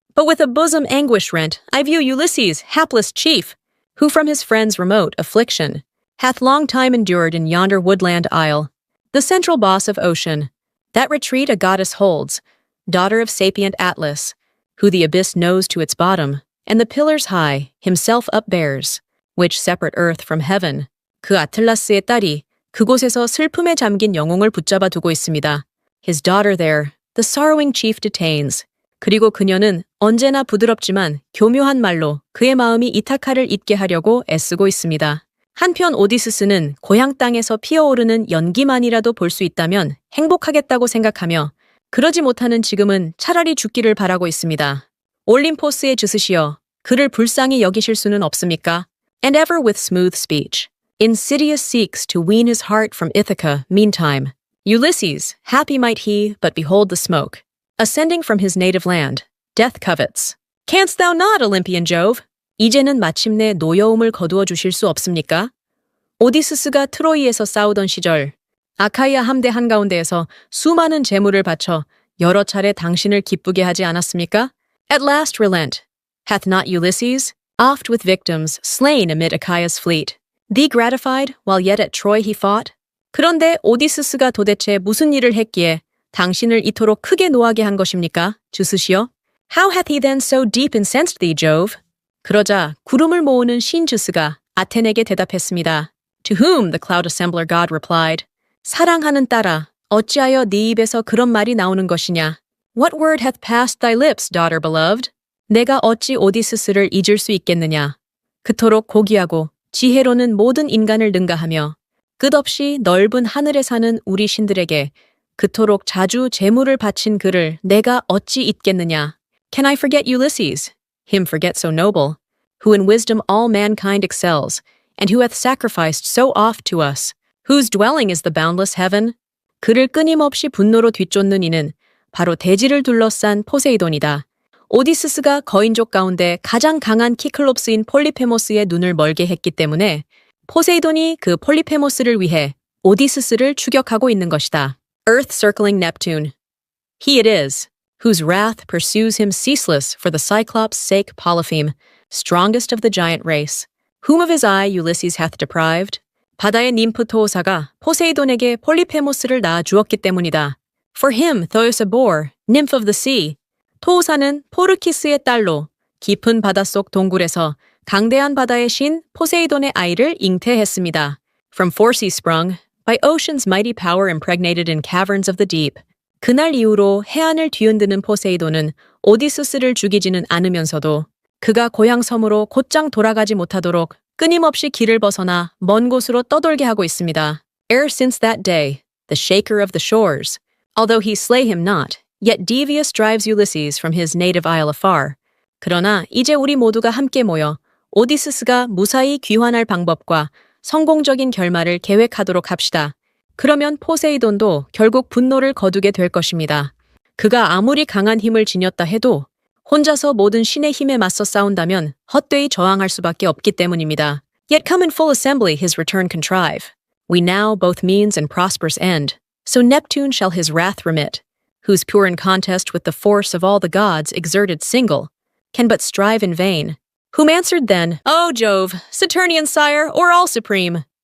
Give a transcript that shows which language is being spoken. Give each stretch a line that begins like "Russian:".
English: But with a bosom anguish rent, I view Ulysses, hapless chief, who from his friends' remote affliction hath long time endured in yonder woodland isle, the central boss of ocean. That retreat a goddess holds, daughter of sapient Atlas, who the abyss knows to its bottom, and the pillars high himself upbears, which separate earth from heaven.
Korean: 그 아틀라스의 딸이 그곳에서 슬픔에 잠긴 영웅을 붙잡아 두고 있습니다.
English: His daughter there, the sorrowing chief detains.
Korean: 그리고 그녀는 언제나 부드럽지만 교묘한 말로 그의 마음이 이타카를 잊게 하려고 애쓰고 있습니다. 한편 오디시스는 고향 땅에서 피어오르는 연기만이라도 볼 수 있다면 행복하겠다고 생각하며 그러지 못하는 지금은 차라리 죽기를 바라고 있습니다. 올림포스의 즈스시여, 그를 불쌍히 여기실 수는 없습니까?
English: And ever with smooth speech. Insidious seeks to wean his heart from Ithaca, meantime. Ulysses, happy might he, but behold the smoke. Ascending from his native land, death covets. Canst thou not, Olympian Jove?
Korean: 이제는 마침내 노여움을 거두어 주실 수 없습니까? 오디시스가 트로이에서 싸우던 시절, 아카이아 함대 한가운데에서 수많은 재물을 바쳐 여러 차례 당신을 기쁘게 하지 않았습니까?
English: At last relent. Hath not Ulysses, oft with victims, slain amid Achaea's fleet, thee gratified while yet at Troy he fought?
Korean: 그런데 오디시스가 도대체 무슨 일을 했기에 당신을 이토록 크게 노하게 한 것입니까, 즈스시여?
English: How hath he then so deep incensed thee, Jove?
Korean: 그러자 구름을 모으는 신 즈스가 아테네에게 대답했습니다.
English: To whom the cloud assembler god replied,
Korean: 사랑하는 딸아, 어찌하여 네 입에서 그런 말이 나오는 것이냐?
English: What word hath passed thy lips, daughter beloved?
Korean: 내가 어찌 오디시스를 잊을 수 있겠느냐? 그토록 고귀하고 지혜로는 모든 인간을 능가하며 끝없이 넓은 하늘에 사는 우리 신들에게 그토록 자주 재물을 바친 그를 내가 어찌 잊겠느냐?
English: Can I forget Ulysses? Him forget so noble, who in wisdom all mankind excels, and who hath sacrificed so oft to us, whose dwelling is the boundless heaven?
Korean: 그를 끊임없이 분노로 뒤쫓는 이는 바로 대지를 둘러싼 포세이돈이다. 오디시스가 거인족 가운데 가장 강한 키클롭스인 폴리페모스의 눈을 멀게 했기 때문에 포세이돈이 그 폴리페모스를 위해 오디시스를 추격하고 있는 것이다.
English: Earth circling Neptune. He it is, whose wrath pursues him ceaseless for the Cyclops' sake Polypheme, strongest of the giant race, whom of his eye Ulysses hath deprived?
Korean: 바다의 ним프 토오사가 포세이돈에게 폴리페모스를 낳아 주었기 때문이다.
English: For him Thoisa bore, nymph of the sea.
Korean: 토오사는 포르키스의 딸로 깊은 바닷속 동굴에서 강대한 바다의 신 포세이돈의 아이를 잉태했습니다.
English: From Phorcys sprung, by ocean's mighty power impregnated in caverns of the deep.
Korean: 그날 이후로 해안을 뒤흔드는 포세이돈은 오디스스를 죽이지는 않으면서도 그가 고향 섬으로 곧장 돌아가지 못하도록 끊임없이 길을 벗어나 먼 곳으로 떠돌게 하고 있습니다.
English: E'er since that day, the shaker of the shores, although he slay him not, yet devious drives Ulysses from his native isle afar.
Korean: 그러나 이제 우리 모두가 함께 모여 오디스스가 무사히 귀환할 방법과 성공적인 결말을 계획하도록 합시다. 그러면 포세이돈도 결국 분노를 거두게 될 것입니다. 그가 아무리 강한 힘을 지녔다 해도 혼자서 모든 신의 힘에 맞서 싸운다면 헛되이 저항할 수밖에 없기 때문입니다.
English: Yet come in full assembly his return contrive. We now both means and prosperous end. So Neptune shall his wrath remit, whose pure in contest with the force of all the gods exerted single, can but strive in vain. Whom answered then, O Jove, Saturnian sire, or all supreme.